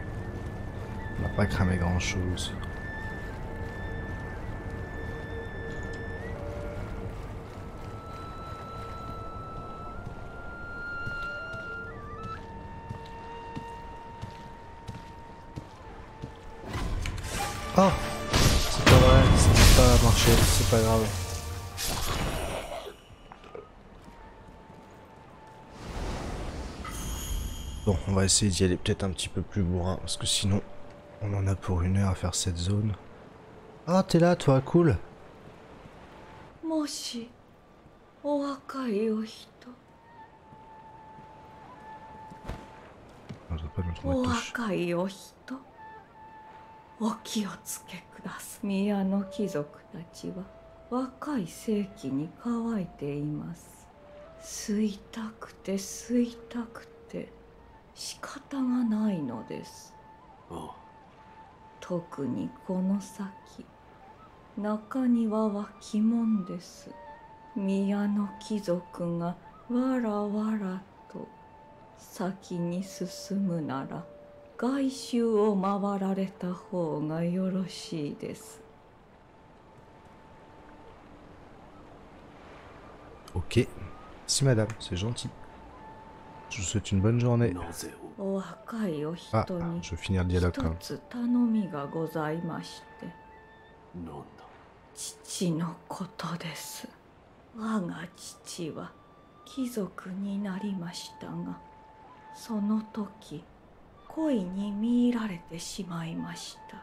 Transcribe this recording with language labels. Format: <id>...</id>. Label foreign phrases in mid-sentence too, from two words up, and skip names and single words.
<fr>On n'a pas cramé grand chose. Oh, c'est pas vrai, ça n'a pas marché, c'est pas grave. Bon, on va essayer d'y aller peut-être un petit peu plus bourrin, parce que sinon, on en a pour 1 heure à faire cette zone. Ah, t'es là, toi, cool.</fr> <ja>もし、お若いお人.</ja> <fr>On doit pas nous trouver</fr> <ja>O</ja> <fr>de touche.</fr> <ja>若いお人. お気をつけください。宮の貴族たちは若い世紀に乾いています。吸いたくて吸いたくて仕方がないのです。特にこの先、中庭は鬼門です。宮の貴族がわらわらと先に進むなら、外周を回られた方がよろしいです。</ja> <fr>Ok. Si madame, c'est gentil. Je vous souhaite une bonne journée.</fr> <ja>お若いお</ja> <fr>Ah,</fr> <ja>人に</ja> <fr>je vais finir le dialogue quand</fr> <ja>一</ja> <fr>même.</fr> <ja>つ頼みがございまして。父のことです。我が父は貴族になりましたが、その時恋に見入られてしまいました。</ja>